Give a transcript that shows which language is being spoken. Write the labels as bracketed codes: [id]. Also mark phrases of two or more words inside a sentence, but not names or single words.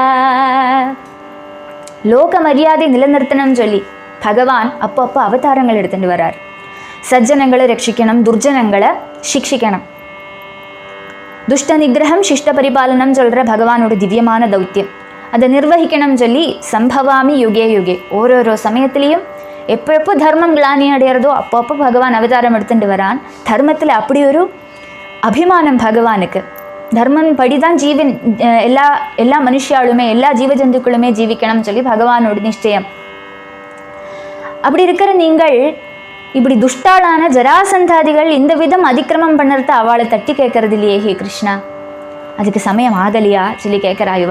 [ta] லோக மரியாதை நிலநிறுத்தணும்னு சொல்லி பகவான் அப்பப்போ அவதாரங்கள் எடுத்துட்டு வரார். சஜ்ஜனங்களை ரட்சிக்கணும், துர்ஜனங்களை சிக்ஷிக்கணும். [sa] दुष्टनिग्रहं शिष्टपरिपालनम् [ta] சொல்கிற பகவானோட திவ்யமான தௌத்தியம் அதை நிர்வகிக்கணும்னு சொல்லி [sa] सम्भवामि युगे युगे [ta] ஓரோரோ சமயத்திலையும் எப்போ தர்மம் கிளானி அடையிறதோ அப்பப்போ பகவான் அவதாரம் எடுத்துட்டு வரான். தர்மத்தில் அப்படி ஒரு அபிமானம் பகவானுக்கு. தர்மம் படிதான் எல்லா மனுஷாலுமே எல்லா ஜீவஜந்துக்களுமே ஜீவிக்கணும்னு சொல்லி பகவானோட நிச்சயம். அப்படி இருக்கிற நீங்கள் இப்படி துஷ்டாளான ஜராசந்தாதிகள் இந்த விதம் அதிக்கிரமம் பண்ணுறத அவளை தட்டி கேட்கறது இல்லையே ஹே கிருஷ்ணா, அதுக்கு சமயம் ஆகலையா சொல்லி கேட்குறாயுவா.